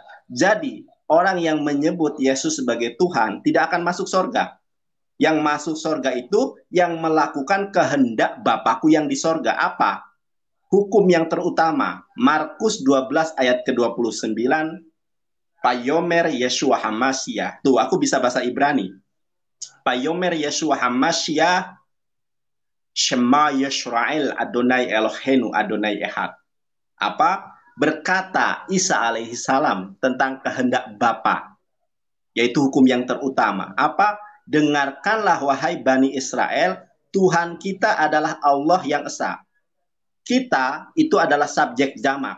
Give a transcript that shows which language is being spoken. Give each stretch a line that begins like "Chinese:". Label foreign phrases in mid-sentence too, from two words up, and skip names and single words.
Indonesian: Jadi orang yang menyebut Yesus sebagai Tuhan tidak akan masuk surga. Yang masuk surga itu yang melakukan kehendak Bapakku yang di surga. Apa? Hukum yang terutama. Markus 12 ayat ke-29.
Hebrew: ויאמר ישוע המשיח.
Indonesian: Tuh, aku bisa bahasa Ibrani.
Hebrew: ויאמר ישוע המשיח, שמע ישראל אדוני אלוהינו אדוני אחד.
Indonesian: Apa? Berkata Isa
Arabic: عليه السلام
Indonesian: tentang kehendak Bapa, yaitu hukum yang terutama. Apa? Dengarkanlah wahai Bani Israel, Tuhan kita adalah Allah yang esa. Kita itu adalah subjek jamak.